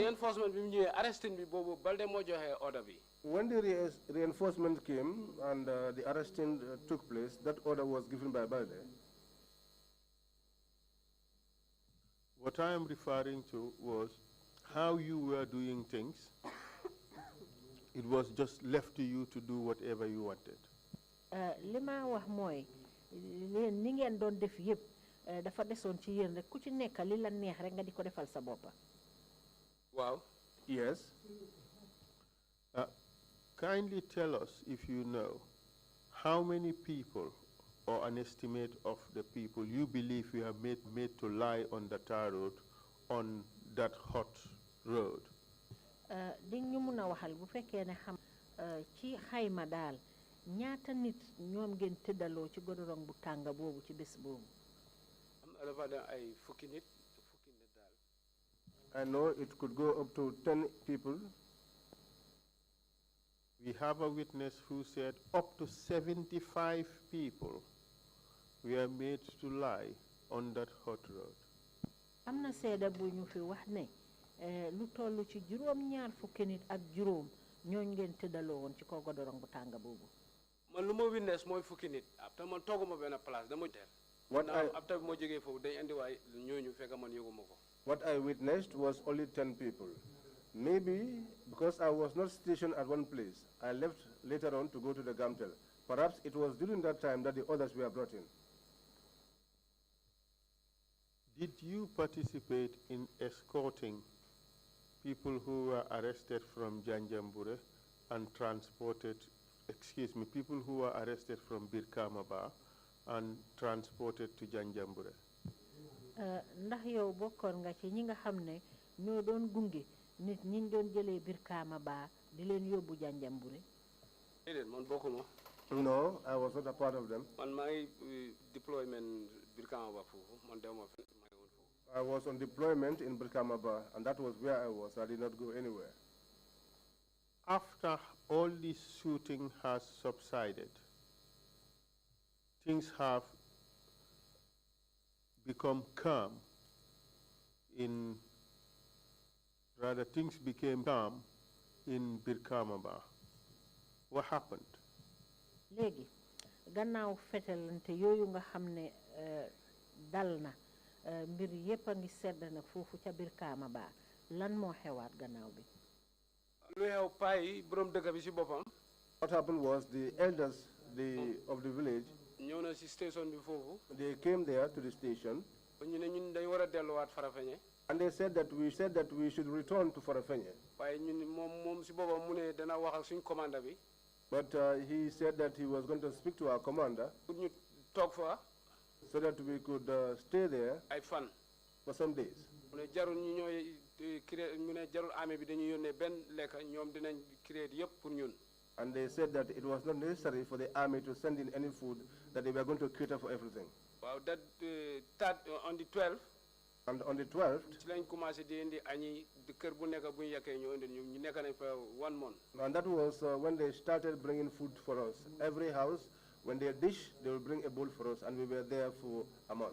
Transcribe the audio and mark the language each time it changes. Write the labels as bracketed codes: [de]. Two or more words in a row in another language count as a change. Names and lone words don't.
[wo] Reinforcement bi mu ñëwee arresting bi boobu Balde moo joxe order bi. [en] When the reinforcement came and the arresting took place, that order was given by Balde. What I am referring to was how you were doing things. It was just left to you to do whatever you wanted. [wo] Li ma wax mooy leen ni ngeen doon def yëpp dafa desoon ci yéen rek ku ci nekk li la neex rek nga di ko defal sa boppa. [en] Wow. Yes. Kindly tell us, if you know, how many people or an estimate of the people you believe you have made to lie on the tar road on that hot road. [wo] Ding ñu mëna waxal bu fekkee ne xam ci xayma daal ñaata nit ñoom ngeen tëddaloo ci godorong bu tànga boobu ci bés boobu. ay fukki nit daal. [en] I know it could go up to 10 people. We have a witness who said up to 75 people were made to lie on that hot road. [wo] Am na seeda bu ñu fi wax ne lu tollu ci juróom ñaar fukki nit ak juróom ñooñ ngeen tëddaloo woon ci kaw godorong bu tànga boobu. Man lu ma witness mooy fukki nit après man tooguma benn place dama teel. Après moo jógee foofu dañ andi waay ñooñu fekk man yëguma ko. [en] What I witnessed was only 10 people. Maybe because I was not stationed at one place, I left later on to go to the Gamtel. Perhaps it was during that time that the others were brought in. Did you participate in escorting people who were arrested from Janjambure and transported, people who were arrested from Birkamaba and transported to Janjambure? [wo] Ndax yow bokkoon nga ci ñi nga xam ne ñoo doon gunge nit ñi doon jëlee Birkamaba di leen yóbbu Janjambure? Man bokkuma. [en] No, I was not a part of them. [wo] Man [en] my deployment [wo] Birkamaba foofu man dewuma fenn. [en] I was on deployment in Birkamaba, and that was where I was. I did not go anywhere. After all this shooting has subsided, things have become calm things became calm in Birkamaba. What happened? [wo] Léegi gannaaw fetelante yooyu nga xam ne dal na mbir yépp a ngi sedd nag foofu ca Birkamaba lan moo xewaat gannaaw bi. Lu xew pay borom dëkk bi ci boppam. [en] What happened was the elders of the village, [wo] ñëw na ci station bi foofu. [en] they came there to the station. [wo] ñu ne ñun dañ war a delluwaat Farafenni. [en] And they said that we should return to Farafenni. [wo] waaye ñun moom ci boppam mu ne dana wax ak suñ commandant bi. [en] But he said that he was going to speak to our commander [wo] pour ñu toog fa. [en] so that we could stay there [wo] ay fan. [en] for some days. [wo] mu ne jarul ñu ñooy créer mu ne jarul armée bi dañuy yónnee benn lekk ñoom dinañ créer yëpp pour ñun. [en] And they said that it was not necessary for the army to send in any food, that they were going to cater for everything. Wow, that on the 12th. And on the 12th, $1 month. And that was when they started bringing food for us. Every house, when they dish, they will bring a bowl for us, and we were there for a month.